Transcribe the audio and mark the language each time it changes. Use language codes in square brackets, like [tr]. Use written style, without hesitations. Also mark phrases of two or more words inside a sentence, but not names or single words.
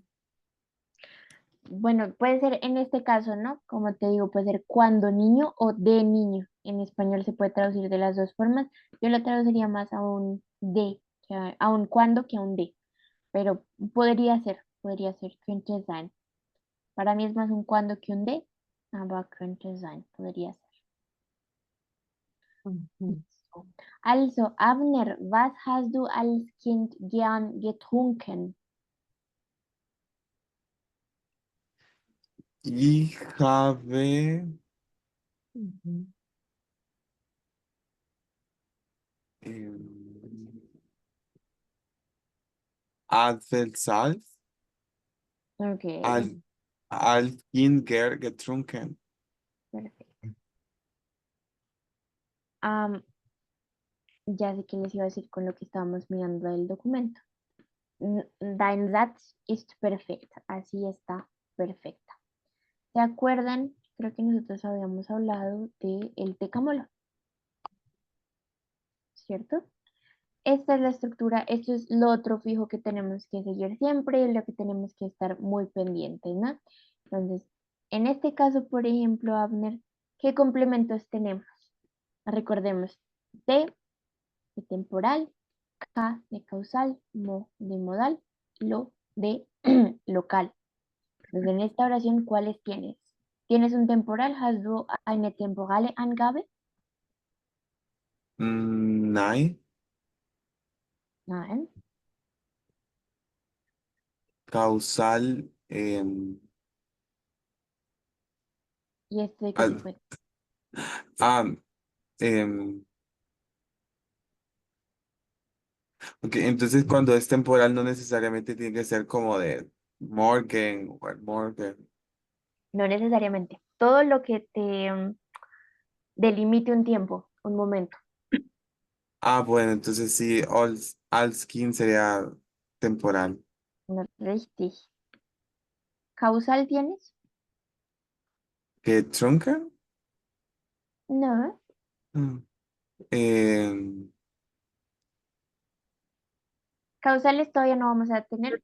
[es] Bueno, puede ser en este caso, ¿no? Como te digo, puede ser cuando niño o de niño. En español se puede traducir de las dos formas. Yo lo traduciría más a un de, a un cuando que a un de. Pero podría ser [de] könnte sein. [es] Para mí es más un cuando que un de, [de] aber könnte sein, [es] podría ser. Ujú. [de] So. Also, Abner, was hast du als Kind gern getrunken? Ich habe Ujú. ähm, Apfelsaft [es] Ok, [de] als Kind getrunken. [es] perfecto. Am, ya sé qué les iba a decir con lo que estábamos mirando del documento. [de] Dein Satz ist perfekt. [es] Así está perfecta. ¿Se acuerdan? Creo que nosotros habíamos hablado de el tecamolo, ¿cierto? Esta es la estructura, esto es lo otro fijo que tenemos que seguir siempre y lo que tenemos que estar muy pendientes, ¿no? Entonces, en este caso, por ejemplo, Abner, ¿qué complementos tenemos? Recordemos, de temporal, ca de causal, mo de modal, lo de local. Entonces, en esta oración, ¿cuáles tienes? ¿Tienes un temporal? [de] ¿Hast du eine temporale Angabe? Nein, Nein. [es] causal. ¿Y esto de qué Ah, tipo es? ah, em, ok, entonces cuando es temporal no necesariamente tiene que ser como de Morgan o Morgan. No necesariamente. Todo lo que te delimite un tiempo, un momento. Ah, bueno, entonces sí, [de] all skin [es] sería temporal. No, richtig. ¿Causal tienes? [de] ¿Getrunken? [es] No. Mm. Em, Causales todavía no vamos a tener.